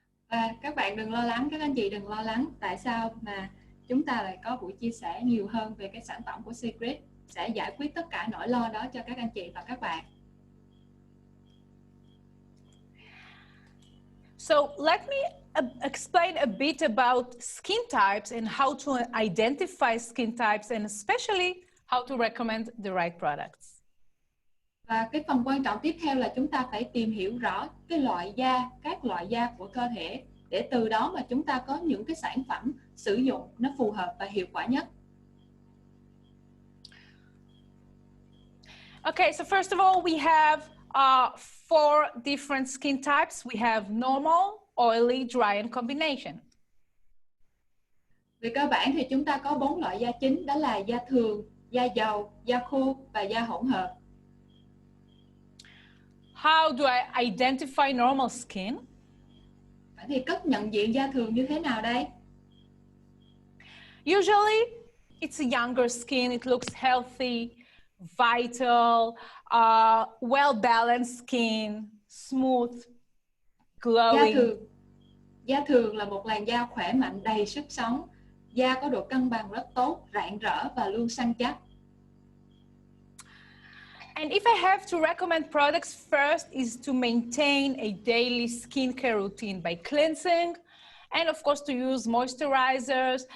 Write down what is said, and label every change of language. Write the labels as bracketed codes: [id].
[vi] Và các bạn đừng lo lắng, các anh chị đừng lo lắng. Tại sao mà chúng ta lại có buổi chia sẻ nhiều hơn về cái sản phẩm của Secret, sẽ giải quyết tất cả nỗi lo đó cho các anh chị và các bạn. [en] So let me explain a bit about skin types and how to identify skin types, and especially how to recommend the right products. [vi] Và cái phần quan trọng tiếp theo là chúng ta phải tìm hiểu rõ cái loại da, các loại da của cơ thể, để từ đó mà chúng ta có những cái sản phẩm sử dụng nó phù hợp và hiệu quả nhất. [en] Okay, so first of all, we have 4 different skin types. We have normal, oily, dry, and combination. [vi] Về cơ bản thì chúng ta có 4 loại da chính, đó là da thường, da dầu, da khô và da hỗn hợp. [en] How do I identify normal skin? [vi] Vậy thì cách nhận diện da thường như thế nào đây? [en] Usually, it's a younger skin. It looks healthy, vital, well-balanced skin, smooth, glowing. [vi] Da thường là một làn da khỏe mạnh, đầy sức sống. Da có độ cân bằng rất tốt, rạng rỡ và luôn săn chắc. [en] And if I have to recommend products, first is to maintain a daily skincare routine by cleansing, and of course to use moisturizers.